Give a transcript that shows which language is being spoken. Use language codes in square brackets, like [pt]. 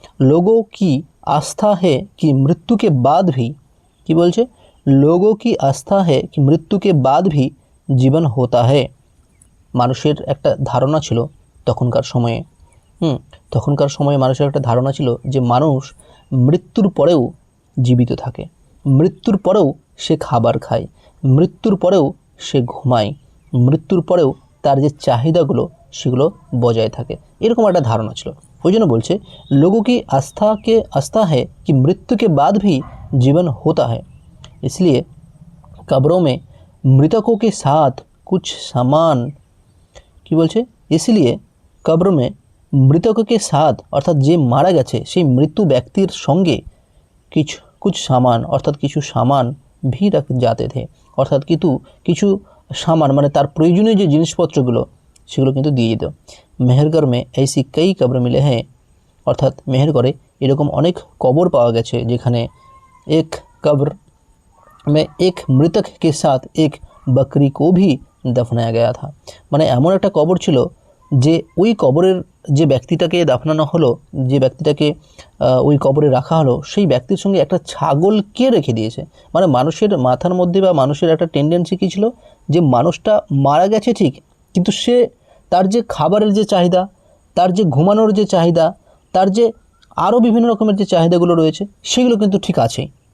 [hi] लोगों की आस्था है कि मृत्यु के बाद भी, कि बोलছে, लोगों की आस्था है कि मृत्यु के बाद भी जीवन होता है। [bn] মানুষের একটা ধারণা ছিল তখনকার সময়ে মানুষের একটা ধারণা ছিল যে মানুষ মৃত্যুর পরেও জীবিত থাকে, মৃত্যুর পরেও সে খাবার খায়, মৃত্যুর পরেও সে ঘুমায়, মৃত্যুর পরেও তার যে চাহিদাগুলো সেগুলো বজায় থাকে, এরকম একটা ধারণা ছিল। ওই জন্য বলছে [hi] लोगों की आस्था है कि मृत्यु के बाद भी जीवन होता है, इसलिए कब्रों में मृतकों के साथ कुछ सामान, [bn] কি বলছে, [hi] इसलिए कब्र में मृतकों के साथ [bn] অর্থাৎ যে মারা গেছে সেই মৃত্যু ব্যক্তির সঙ্গে [hi] कुछ सामान [bn] অর্থাৎ কিছু সামান [hi] भी रख जाते थे। [bn] অর্থাৎ কিছু সামান মানে তার প্রয়োজনীয় যে জিনিসপত্রগুলো সেগুলো কিন্তু দিয়ে দিত। [hi] मेहरगढ़ में ऐसी कई कब्र मिले हैं। [bn] অর্থাৎ মেহেরগড়ে এরকম অনেক কবর পাওয়া গেছে যেখানে [hi] एक कब्र में एक मृतक के साथ एक बकरी को भी दफनाया गया था। [bn] মানে এমন একটা কবর ছিল যে ওই কবরের যে ব্যক্তিটাকে দাফনানো হলো, যে ব্যক্তিটাকে ওই কবরে রাখা হলো, সেই ব্যক্তির সঙ্গে একটা ছাগলকে রেখে দিয়েছে। মানে মানুষের মাথার মধ্যে বা মানুষের একটা টেন্ডেন্সি কী ছিল, যে মানুষটা মারা গেছে ঠিক, কিন্তু সে তার যে খাবারের যে চাহিদা, তার যে ঘুমানোর যে চাহিদা, তার যে আরও বিভিন্ন রকমের যে চাহিদাগুলো রয়েছে, সেগুলো কিন্তু ঠিক আছেই।